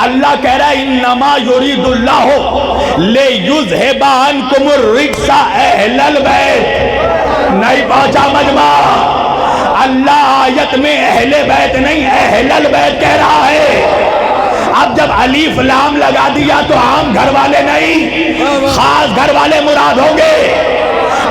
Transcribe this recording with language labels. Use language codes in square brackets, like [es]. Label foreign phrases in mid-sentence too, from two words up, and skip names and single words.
[hi] अल्लाह कह रहा है [ar] إنما يريد الله ليذهب عنكم الرجس أهل البيت. [hi] नहीं पहुंचा मजमा। अल्लाह आयत में अहले बैत नहीं [ar] أهل البيت [hi] कह रहा है। अब जब अलीफ लाम लगा दिया तो आम घर वाले नहीं, खास घर वाले मुराद होंगे।